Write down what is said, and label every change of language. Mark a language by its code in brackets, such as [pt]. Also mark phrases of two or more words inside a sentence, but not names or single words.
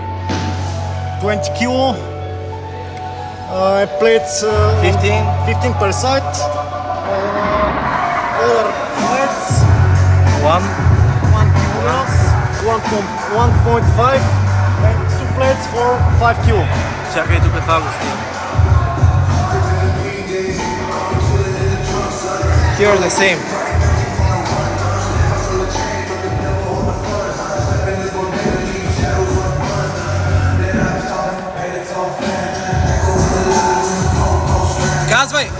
[en] 20 kilo, plates 15 per side, other plates 1 kilograms, 1.5 and 2 plates for 5 kilo. [bg] Чакай тук това го снимам. [en] Here are the same. [bg] Казвай!